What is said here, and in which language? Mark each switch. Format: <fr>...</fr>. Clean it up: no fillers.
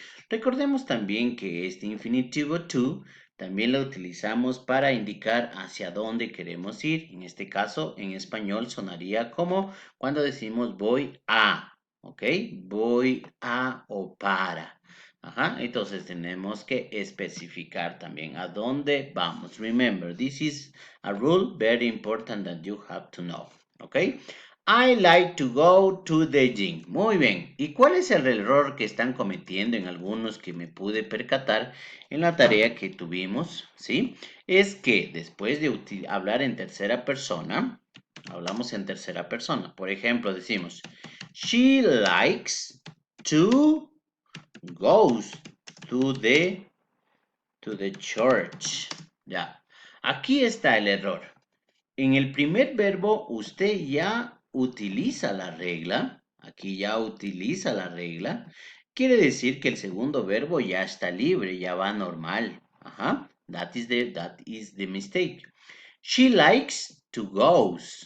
<es>Recordemos también que este infinitivo to también lo utilizamos para indicar hacia dónde queremos ir. En este caso, en español sonaría como cuando decimos voy a. ¿Ok? Voy a o para. Entonces tenemos que especificar también a dónde vamos.</es> <en>Remember, this is a rule very important that you have to know. ¿Ok? I like to go to the gym.</en> <es>Muy bien. ¿Y cuál es el error que están cometiendo en algunos que me pude percatar en la tarea que tuvimos? ¿Sí? Es que después de hablar en tercera persona, hablamos en tercera persona. Por ejemplo, decimos,</es> <en>she likes to go to the church.</en> <es>Ya. Aquí está el error. En el primer verbo usted ya utiliza la regla. Aquí ya utiliza la regla. Quiere decir que el segundo verbo ya está libre, ya va normal.</es> <en>That is the mistake. She likes to go.</en>